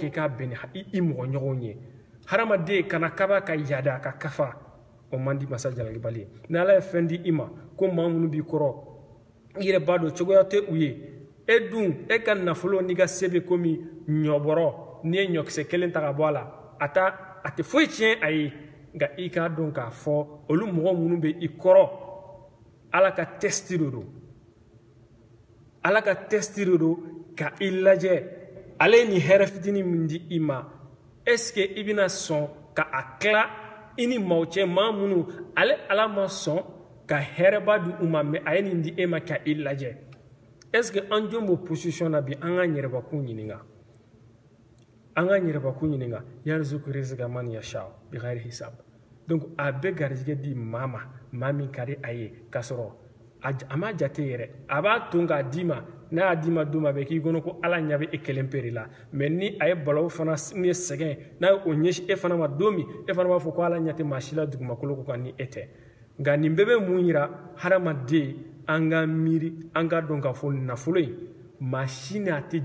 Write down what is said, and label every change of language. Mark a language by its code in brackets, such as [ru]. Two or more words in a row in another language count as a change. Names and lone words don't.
[bm] kɛ k'a bɛn ni i mɔgɔ ɲɔgɔnw ye hadamaden kana kaba ka yada ka kafa o man di masa jalakibali ye ni ala ye fɛn di i ma ko maa minnu b'i kɔrɔ i yɛrɛ b'a dɔn cogoya tɛ u ye e dun e ka nafolo n'i ka se bɛ komi ɲɔbɔrɔ n'i ye ɲɔkisɛ kelen ta ka bɔ a la a tɛ foyi tiɲɛ a ye nka i k'a dɔn k'a fɔ olu mɔgɔ minnu bɛ i kɔrɔ ala ka testi de don ala ka testi de don ka i lajɛ ale ye nin hɛrɛ fitinin min di i ma [fr] est-ce que [bm] i bɛna sɔn ka a tila i ni maaw cɛ maa minnu ale ala ma sɔn ka hɛrɛba di u ma mais a ye nin di e ma ka i lajɛ [fr] est-ce que [bm] an jɔn b'o position na bi an k'an yɛrɛbakun ɲininka an k'an yɛrɛbakun ɲininka [ar] يرزق رزقا من يشاء بغير حساب [bm] donc a bɛ garijɛgɛ di maa ma maa min ka di a ye k'a sɔrɔ a ma jate yɛrɛ a b'a to k'a d'i ma n'a y'a d'i ma don min a bɛ k'i kɔnɔ ko ala ɲɛ bɛ e kelen pe de la mais ni a ye balawu fana min ye sɛgɛn n'a ye o ɲɛsin e fana ma don min e fana b'a fɔ ko ala ɲɛ tɛ maa si la dugumakolo ko kan ni e tɛ nka nin bɛɛ bɛ mun yira hadamaden an ka miiri an ka dɔn k'a fɔ nafolo in maa si n'a tɛ